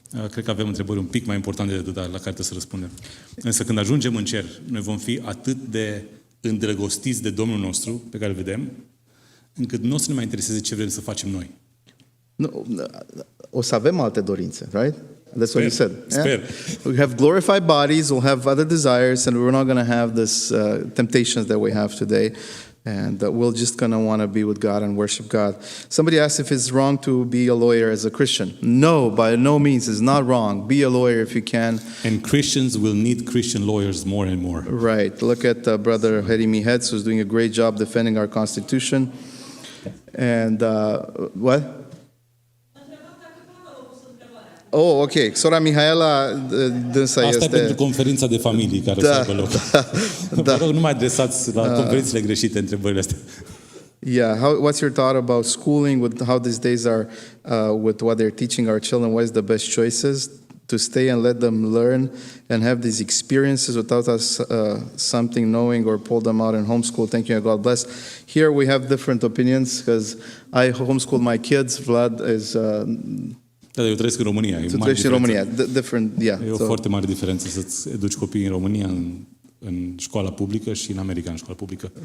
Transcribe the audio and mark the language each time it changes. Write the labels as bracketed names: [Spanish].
[Romanian] Cred că avem întrebări un pic mai importante de atât la care trebuie să răspundem. Însă când ajungem în cer, noi vom fi atât de îndrăgostiți de Domnul nostru, pe care îl vedem, încât nu o să ne mai intereseze ce vrem să facem noi. O să avem alte dorințe, right? [English] That's what you said. [Romanian] Sper. [English] Yeah? We have glorified bodies, we'll have other desires, and we're not going to have this temptations that we have today. And we're just going to want to be with God and worship God. Somebody asked if it's wrong to be a lawyer as a Christian. No, by no means. It's not wrong. Be a lawyer if you can. And Christians will need Christian lawyers more and more. Right. Look at Brother Herimi Hetz, who's doing a great job defending our Constitution. And what? [Romanian] Oh, ok. Sora Mihaela, dânsa Asta este... e pentru conferința de familie care o să aibă loc. Vă rog, nu mai adresați la conferințele greșite întrebările astea. [English] Yeah, what's your thought about schooling, with how these days are, with what they're teaching our children? What is the best choices to stay and let them learn and have these experiences without us something knowing or pull them out in homeschool? Thank you and God bless. Here we have different opinions because I homeschool my kids. Vlad is... [Romanian] Da, eu trăiesc în România. Tu trăiești în România. [English] Different, yeah. [Romanian] E o foarte mare diferență să-ți educi copiii în România în școala publică și în America în școala publică.